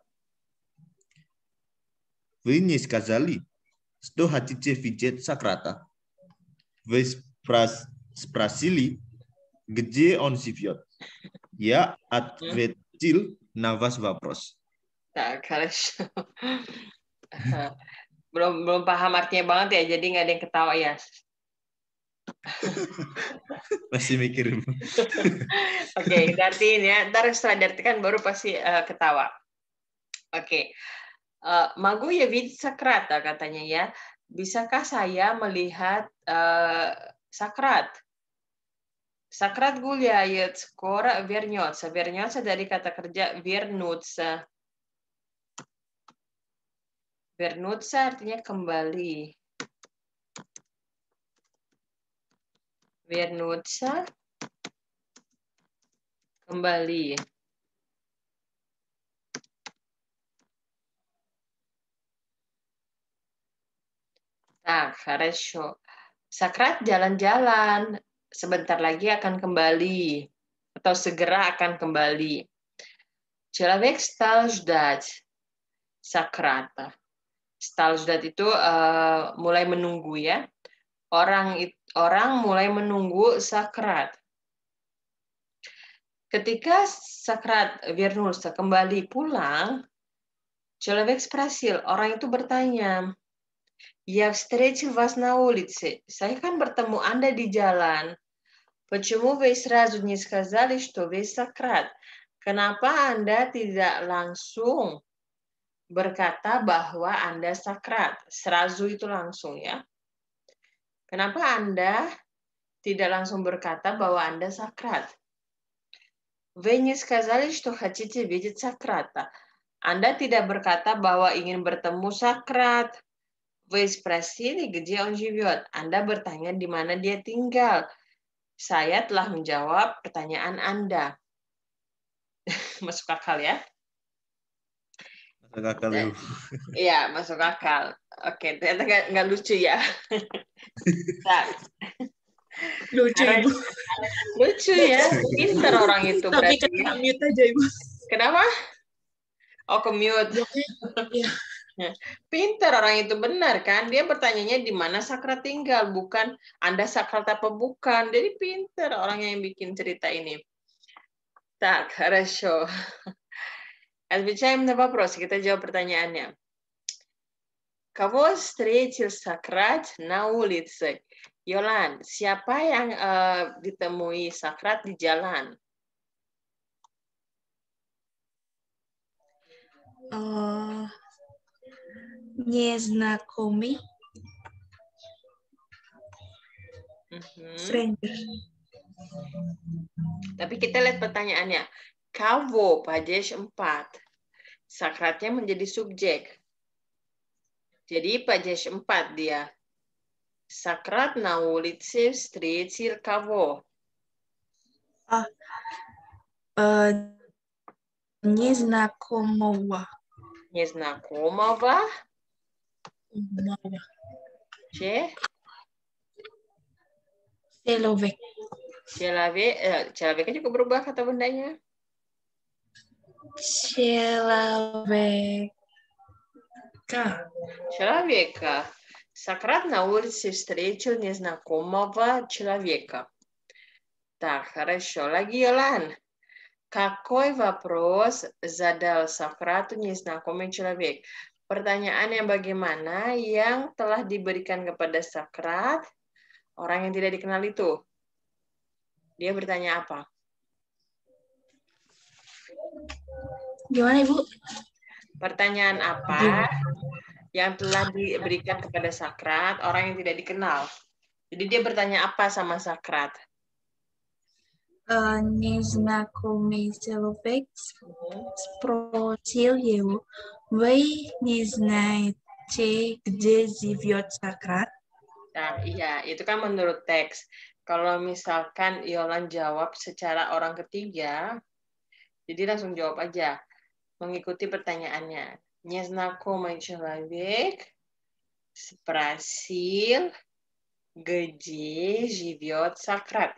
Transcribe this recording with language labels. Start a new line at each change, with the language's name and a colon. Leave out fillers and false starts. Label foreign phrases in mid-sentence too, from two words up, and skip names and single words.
Russian: Вы не сказали, что хотите видеть Сократа. Вы спросили, где он живет. Я ответил на ваш вопрос. Tak, хорошо.
Indonesian: Belum paham artinya banget ya, jadi nggak ada yang ketawa ya. Masih mikir. Oke, diartiin ya. Ntar setelah diartikan baru pasti ketawa. Oke.
Russian: Могу я видеть Сократа,
Indonesian: katanya ya. Bisakah saya melihat Sokrat?
Russian: Sokrat гуляет, скоро вернется.
Indonesian: Вернется dari kata kerja вернуться. Vernuться artinya kembali. Vernuться kembali.
Russian: Nah, хорошо.
Indonesian: Sakrat jalan-jalan. Sebentar lagi akan kembali. Atau segera akan kembali.
Russian: Человек стал ждать Sakrata. Стал ждать
Indonesian: itu mulai menunggu ya. Orang mulai menunggu sakrat. Ketika sakrat вернулся kembali pulang,
Russian: человек спросил,
Indonesian: orang itu bertanya,
Russian: "Я встретил вас на улице."
Indonesian: Saya kan bertemu Anda di jalan.
Russian: Почему вы сразу не сказали, что вы Сократ?
Indonesian: Kenapa Anda tidak langsung berkata bahwa Anda Sakrat? Serazu itu langsung ya. Kenapa Anda tidak langsung berkata bahwa Anda Sakrat?
Russian: Вы не сказали, что хотите видеть Сократа.
Indonesian: Anda tidak berkata bahwa ingin bertemu Sakrat.
Russian: Вы спросили, где он живет.
Indonesian: Anda bertanya di mana dia tinggal. Saya telah menjawab pertanyaan Anda. Masuk akal ya? Masuk akal, Ibu. Iya, masuk akal. Oke, ternyata nggak lucu ya. Nah, Lucu, Ibu. lucu ya. Pinter orang itu Tapi berarti. kena mute aja, Ibu. Kenapa? Oh, ke-mute. Iya. Pinter orang itu, benar kan? Dia bertanyanya di mana Sakrat tinggal, bukan Anda Sakrat apa bukan. Jadi pinter orang yang bikin cerita ini.
Russian: Tak, хорошо. Отвечаем на вопрос.
Indonesian: Kita jawab pertanyaannya.
Russian: Кого встретил Сократ на улице?
Indonesian: Yolan, siapa yang ditemui Sakrat di jalan?
Russian: Незнакомый.
Indonesian: Stranger. Tapi kita lihat pertanyaannya.
Russian: Кого падеж 4.
Indonesian: Sakratnya menjadi subjek. Jadi Pajesh 4 dia.
Russian: Sakrát на улице встретил кого? Незнакомого. Незнакомого. Че? Человек.
Indonesian: Человек juga berubah kata bendanya.
Russian: Человека. Сократ на улице встретил незнакомого человека. Так, хорошо. Lagi, Yolan. Какой вопрос задал Сократу незнакомый человек?
Indonesian: Pertanyaan yang bagaimana yang telah diberikan kepada Sokrat, orang yang tidak dikenal itu? Dia bertanya apa? Gimana, Ibu? Pertanyaan apa yang telah diberikan kepada Sokrat, orang yang tidak dikenal? Jadi dia bertanya apa sama Sokrat?
Russian: Незнакомый человек спросил его, вы не знаете, где живет Сократ?
Indonesian: Nah, iya, itu kan menurut teks. Kalau misalkan Yolan jawab secara orang ketiga, jadi langsung jawab aja, mengikuti pertanyaannya.
Russian: Незнакомый человек спросил, где живет Сократ.